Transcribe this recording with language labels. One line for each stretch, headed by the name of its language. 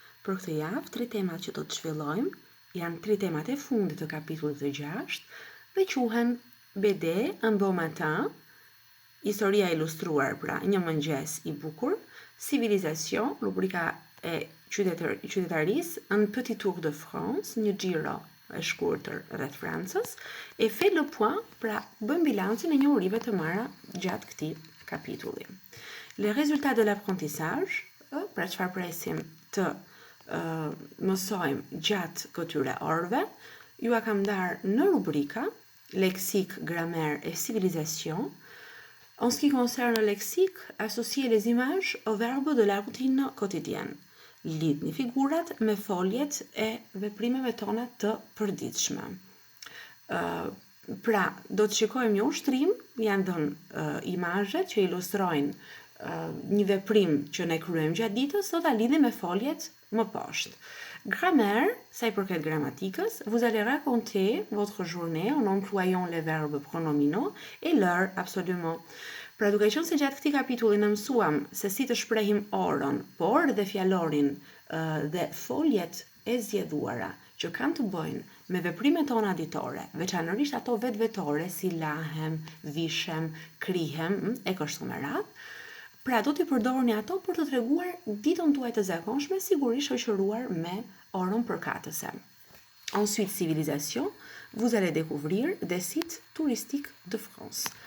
Albanian: Për këtë javë, 3 temat që do të zhvillojmë janë 3 temat e fundit të kapitullit të 6 dhe quhen BD un beau matin, historia ilustruar, pra një mëngjes i bukur, civilisation, rubrika e qytetarisë,
French: un petit tour de France,
Albanian: një xhiro e shkurtër rreth Francës, e
French: fait le point,
Albanian: pra bën bilancin e njohurive të marra gjatë këtij kapitulli.
French: Les résultats de l'apprentissage,
Albanian: pra çfarë presim të mësojmë gjatë këtyre orëve, ju a kam ndarë në rubrika lexique,
French: grammaire et civilisation. En ce qui concerne le lexique, associez les images aux verbes de la routine quotidienne.
Albanian: Lidhni figurat me foljet e veprimeve tona të përditshme. Pra, do të shikojmë një ushtrim, janë dhënë imazhet që ilustrojnë një veprim që ne kryejmë gjatë ditës, do ta lidhim me foljet më poshtë.
French: Grammaire, ça
Albanian: y përket grammatikës,
French: vous allez raconter votre journée en employant les verbes pronominaux et l'heure absolument.
Albanian: Pra duke qenë se gjatë këtij kapitulli ne mësuam se si të shprehim orën, por dhe fjalorin dhe foljet e zgjedhuara që kanë të bëjnë me veprimet tona ditore, veçanërisht ato vetvetore si lahem, vishem, krihem e kështu me radhë. Pra do t'i përdorni ato për të treguar ditën tuaj të zakonshme, sigurisht shoqëruar me orën përkatëse.
French: Ensuite, civilisation, vous allez découvrir des sites touristiques de France.